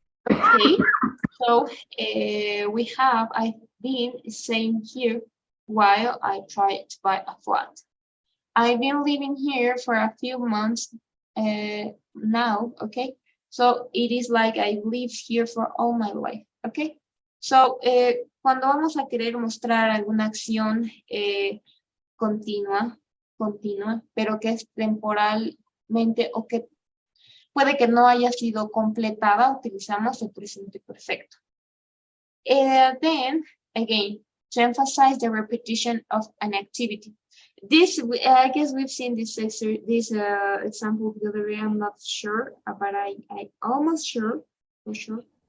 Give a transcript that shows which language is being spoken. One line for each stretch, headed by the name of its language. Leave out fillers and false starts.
English: Okay, so we have, I've been staying here while I try to buy a flat. I've been living here for a few months now, okay? So it is like I lived here for all my life, okay?
Spanish: So cuando vamos a querer mostrar alguna acción continua, pero que es temporalmente o que puede que no haya sido completada, utilizamos el presente perfecto.
English: Then, again, to emphasize the repetition of an activity. This, I guess we've seen this example the other day, I'm not sure, but I almost sure, for sure.